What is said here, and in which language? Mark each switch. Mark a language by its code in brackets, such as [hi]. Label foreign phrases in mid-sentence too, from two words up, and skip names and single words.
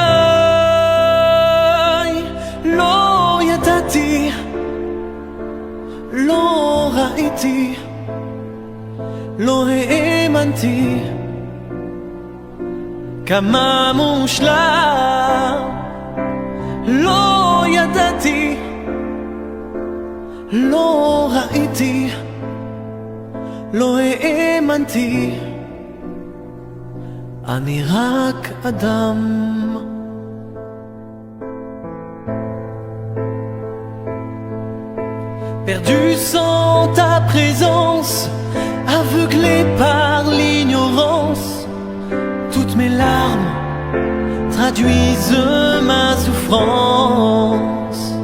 [he] לא ידעתי, לא ראיתי, לא האמנתי כמה מושלם. לא ידעתי, לא ראיתי, לא האמנתי, אני רק אדם. [fr] Perdu sans ta présence, aveuglé par l'ignorance, toutes mes larmes traduisent ma souffrance.